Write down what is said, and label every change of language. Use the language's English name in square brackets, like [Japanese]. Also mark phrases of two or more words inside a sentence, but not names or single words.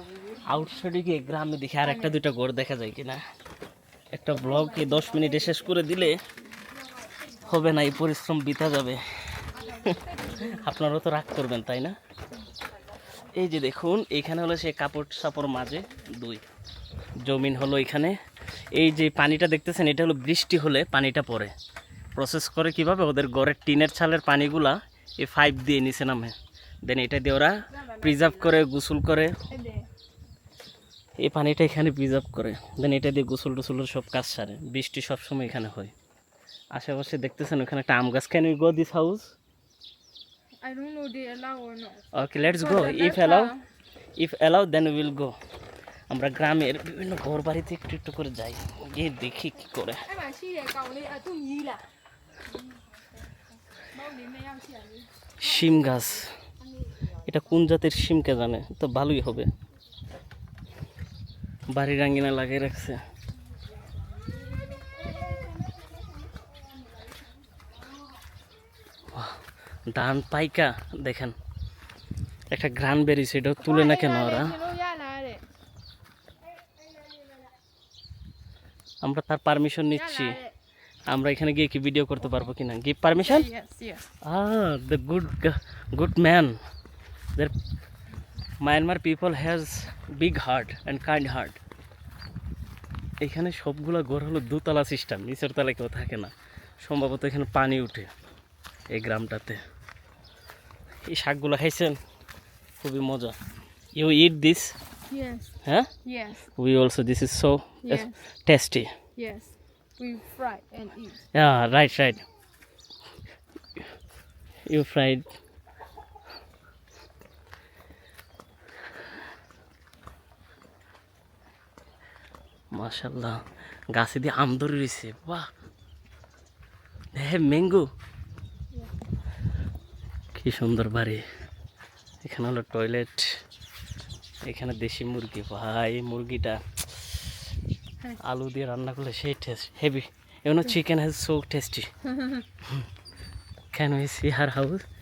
[Bangla] আউটসাইডে গিয়ে গ্রামে দেখি আর একটা দুইটা ঘর দেখা যায় কিনা একটা ব্লগে 10 মিনিটে শেষ করে দিলে হবে না এই পরিশ্রম বৃথা যাবে আপনারাও তো রাগ করবেন তাই না এই যে দেখুন এখানে হলো সে কাপড় সাপড় মাঝে দুই জমিন হলো এখানে এই যে পানিটা দেখতেছেন এটা হলো বৃষ্টি হলে পানিটা পড়ে প্রসেস করে কিভাবে ওদের ঘরের টিনের ছালের পানিগুলা এই 5 দিয়ে নিচে নামে দেন এটা দিয়ে ওরা প্রিজার্ভ করে গোসল করে এই পানিটা এখানে প্রিজার্ভ করে দেন এটা দিয়ে গোসল টোসলের সব কাজ সারে বৃষ্টি সবসময় এখানে হয় আশেপাশে দেখতেছেন ওখানে একটা আম গাছ [English] can you go this house I don't know they allow or not. okay let's go if allow then will go [Bangla] আমরা গ্রামের বিভিন্ন ঘর বাড়িতে একটু একটু করে যাই গিয়ে দেখি কি করে [Burmese] အဲ့မှာရှိတဲ့ကောင်လေးအတူကြီးလားမောင်လေးမရောက်ရှိရလေ [Bangla] শিম গাছ এটা কোন জাতের শিম কে জানে তো ভালোই হবে বাড়ির আঙ্গিনা লাগিয়ে রাখছে বাহ, ধান পাইকা দেখেন একটা গ্রান বেরিয়েছে এটা তুলে না কেন ওরা [Burmese] ကျွန်တော်ရလာတဲ့ [Bangla] আমরা তার পারমিশন নিচ্ছি আমরা এখানে গিয়ে কি ভিডিও করতে পারবো কিনা [English] give permission yes the good man their Myanmar people has big heart and kind heart [Bangla] এখানে সবগুলা ঘর হলো দোতলা সিস্টেম নিচের তলায় কেউ থাকে না সম্ভবত এখানে পানি উঠে এই গ্রামটাতে এই শাকগুলো খাইছেন খুবই মজা [English] you eat this yes [Bangla] হ্যাঁ [English] yes we also this is so Yes. tasty yes we fry and eat yeah right you fried [Bangla] মাশাআল্লাহ গাছে দিয়ে আম ধরে রয়েছে বাহ হ্যাঁ ম্যাঙ্গো কি সুন্দর বাড়ি এখানে হলো টয়লেট এখানে দেশি মুরগি ভাই মুরগিটা আলু দিয়ে রান্না করলে সেই [English] taste heavy you know chicken has so tasty can we see her house